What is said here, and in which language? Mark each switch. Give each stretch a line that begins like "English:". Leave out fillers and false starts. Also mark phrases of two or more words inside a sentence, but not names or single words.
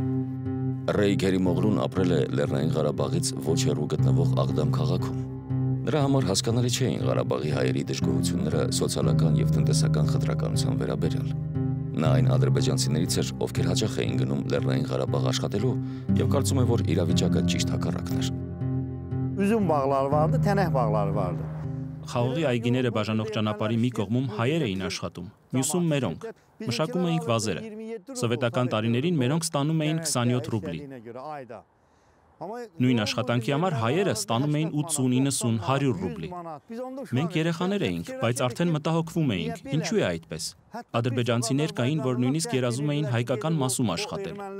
Armenian: Ռեյ Գերիմօղլուն ապրել է Լեռնային Ղարաբաղից ոչ հեռու գտնվող Աղդամ քաղաքում։ Նրա համար հասկանալի չէին Ղարաբաղի հայերի դժգոհությունները սոցիալական եւ տնտեսական խտրականության վերաբերյալ։ Նա այն ադրբեջանցիներից էր, ովքեր հաճախ էին գնում Լեռնային Ղարաբաղ աշխատելու եւ կարծում է, որ իրավիճակը ճիշտ հակառակն էր։
Azerbaijani: Üzüm bağları vardı, tənək bağları vardı։
Armenian: Խաղողի այգիները բաժանող ճանապարհի մի կողմում հայեր էին աշխատում, մյուսում մերոնք։ Մշակում էինք վազերը։ Սովետական տարիներին մերոնք ստանում էին 27 ռուբլի։ Նույն աշխատանքի համար հայերը ստանում էին 80, 90, 100 ռուբլի։ Մենք երեխաներ էինք, բայց արդեն մտահոգվում էինք։ Ինչու է այդպես։ Ադրբեջանցիներ կային, որ նույնիսկ երազում էին հայկական մասում աշխատել։